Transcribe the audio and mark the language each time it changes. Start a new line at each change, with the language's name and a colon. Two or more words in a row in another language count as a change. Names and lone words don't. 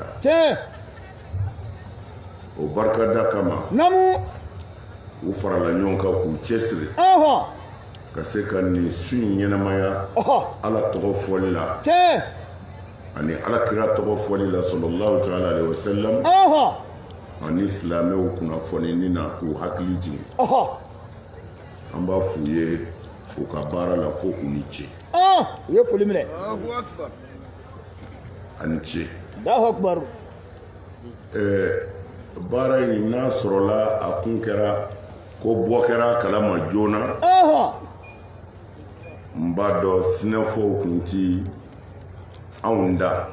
Bambara: tiɲɛ o barikada kama namu u farala ɲɔgɔn kan k'u cɛsiri ka se ka nin su in ɲɛnamaya Ala tɔgɔ fɔli la tiɲɛ ani Alakira tɔgɔ fɔli la
Arabic: صلى الله تعالى عليه وسلم
Bambara: ani silamɛw kunnafonini na k'u hakili jigin an b'a f'u ye u ka baara la ko u ni ce u ye foli minɛ ani ce
Arabic: الله أكبر
Bambara: baara in n'a sɔrɔla a kun kɛra ko bɔ kɛra kalama joona n b'a dɔn sinɛfɔw kun ti anw da